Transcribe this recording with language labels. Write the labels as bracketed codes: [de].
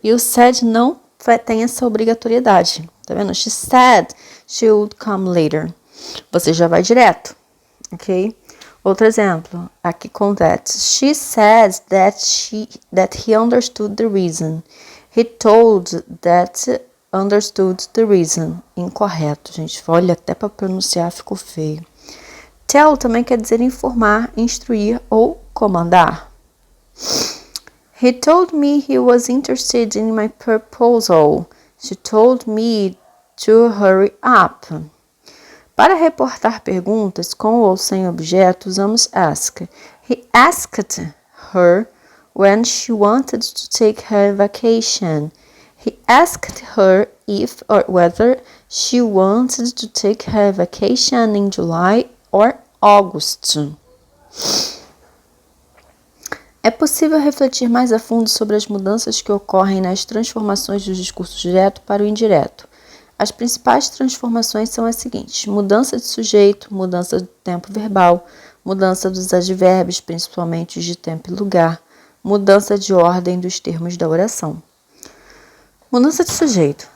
[pt] E o said não tem essa obrigatoriedade, tá vendo? [en] She said she would come later. [pt] Você já vai direto, ok? Outro exemplo, aqui com that. [en] She said that he understood the reason. He told that understood the reason. [pt] Incorreto, gente. Olha, até para pronunciar ficou feio. Tell também quer dizer informar, instruir ou comandar. [en] He told me he was interested in my proposal. She told me to hurry up. [pt] Para reportar perguntas com ou sem objeto, usamos ask. [en] He asked her when she wanted to take her vacation. He asked her if or whether she wanted to take her vacation in July or August. [pt] É possível refletir mais a fundo sobre as mudanças que ocorrem nas transformações do discurso direto para o indireto. As principais transformações são as seguintes: mudança de sujeito, mudança do tempo verbal, mudança dos advérbios, principalmente os de tempo e lugar, mudança de ordem dos termos da oração. Mudança de sujeito.